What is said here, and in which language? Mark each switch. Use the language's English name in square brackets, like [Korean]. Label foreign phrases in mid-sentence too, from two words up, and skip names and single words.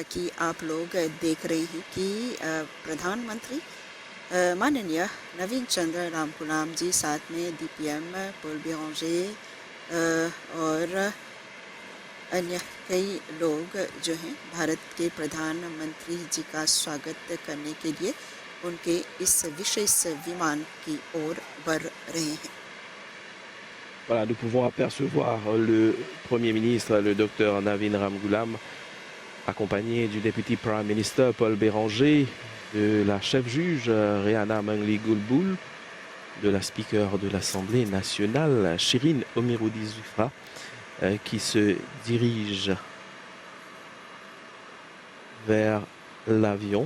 [Hindi] कि आप लोग देख रहे हैं कि प्रधानमंत्री माननीय नवीन चंद्र रामकुलाम जी, साथ में डीपीएम पॉल बेरांजे और अन्य कई लोग जो हैं भारत के प्रधानमंत्री जी का स्वागत करने के लिए उनके इस विशेष विमान की ओर बढ़ रहे हैं। [French] Voilà, nous pouvons apercevoir le Premier ministre, le docteur Navin Ramgoolam, accompagné du député [English] Prime Minister [French] Paul Béranger, de la chef juge Rehana Mengli Goulboul, de la speaker de l'Assemblée nationale Shirin Omiroudi Zufra, qui se dirige vers l'avion.